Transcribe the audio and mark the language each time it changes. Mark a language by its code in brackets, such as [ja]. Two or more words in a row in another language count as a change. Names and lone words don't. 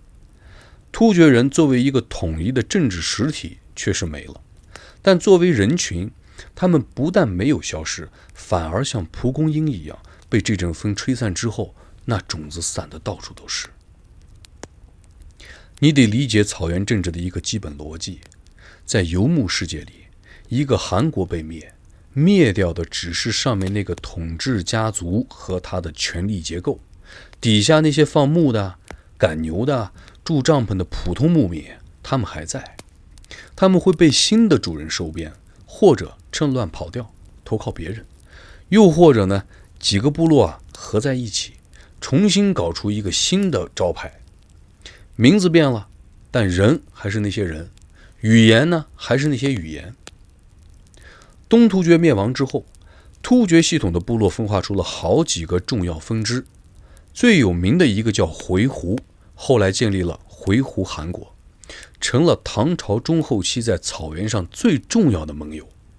[zh] 突厥人作為一個統一的政治實體確實沒了，但作為人群，他們不但沒有消失，反而像蒲公英一樣，被這陣風吹散之後，那種子散得到處都是。你得理解草原政治的一個基本邏輯，在游牧世界裡，一個汗國被滅掉的只是上面那個統治家族和他的權力結構，底下那些放牧的、趕牛的、住帳篷的普通牧民，他們還在，他們會被新的主人收編，或者趁亂跑掉，投靠別人，又或者呢，幾個部落合在一起，重新搞出一個新的招牌，名字變了，但人還是那些人，語言呢還是那些語言。東突厥滅亡之後，突厥系統的部落分化出了好幾個重要分支，最有名的一個叫回鶻，後來建立了回鶻汗國，成了唐朝中後期在草原上最重要的盟友。